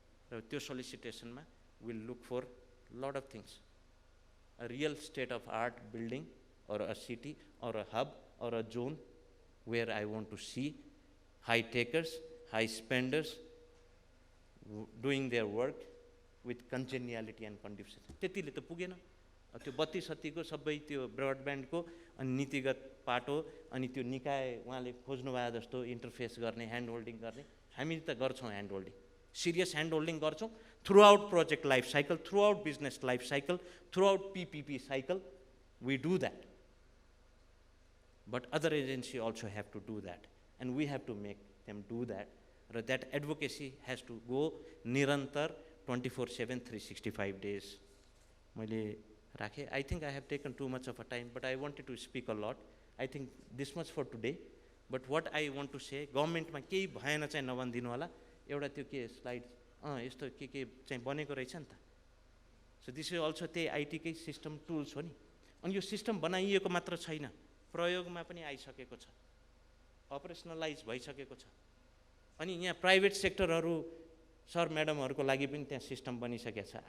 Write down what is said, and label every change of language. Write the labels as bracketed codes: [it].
[en] So त्यो solicitation ma we will look for lot of things, a real state of art building or a city or a hub or a zone where I want to see high takers, high spenders doing their work with congeniality and conducive. [ne] त्यतिले त पुगेन। त्यो 32 को सबै त्यो ब्रडब्यान्डको अनि नीतिगत पाटो अनि त्यो निकाय उहाँले खोज्नु भए जस्तो इन्टरफेस गर्ने, ह्यान्ड होल्डिङ गर्ने, हामी त गर्छौँ hand holding, serious hand holding गर्छौँ [en] Throughout project life cycle, throughout business life cycle, throughout PPP cycle, we do that. But other agencies also have to do that, and we have to make them do that. That advocacy has to go nirantar 24/7, 365 days. I think I have taken too much of a time, but I wanted to speak a lot. I think this much for today. But what I want to say, [ne] government ma केही भएन चाहिँ नभनिदिनु होला, एउटा त्यो के slide यस्तो के चाहिँ बनेको रहेछ नि त। [en] So this is also [ne] त्यही IT कै सिस्टम टुल्स हो नि, अनि यो सिस्टम बनाइएको मात्र छैन, प्रयोगमा पनि आइसकेको छ, अपरेसनलाइज भइसकेको छ, अनि यहाँ प्राइभेट सेक्टरहरू सर म्याडमहरूको लागि पनि त्यहाँ सिस्टम बनिसकेको छ।